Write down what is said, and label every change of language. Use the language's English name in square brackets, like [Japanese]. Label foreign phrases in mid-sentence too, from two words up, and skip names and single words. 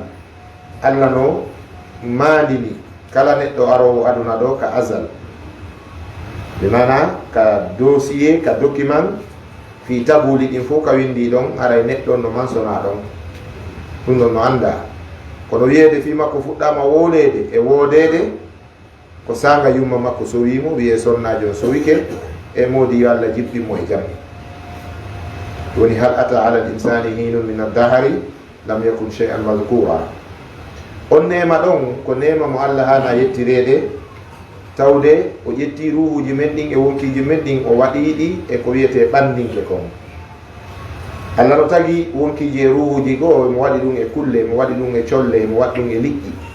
[Fula] Allah no mandini kala neɗɗo arowo aduna ɗo ka azal, bimana ka dossier, ka document fi tabuli ɗin fof ka windi ɗon, aray neɗɗo no mansona ɗon. ɗum ɗon no anda kono wiyede fi makko fuɗɗama wolede e wodede, ko sanga yumma makko sowimo, wiye sonnajo sowike e modi yo Allah jibbimo e jam. [Arabic] woni هل أتى على الإنسان حين من الدهر لم يكن شيئا مذكورا. [Fula] on nema ɗon ko nema mo Allah hana yettirede, tawde o ƴetti ruhuji men ɗin e wonkiji men ɗin, o waɗiɗi e ko wiyete ɓandinke kon. Allah no tagi wonki je ruhuji go mo waɗi ɗum e kulle, mo waɗi ɗum e colle, mo waɗi ɗum e liƴƴi.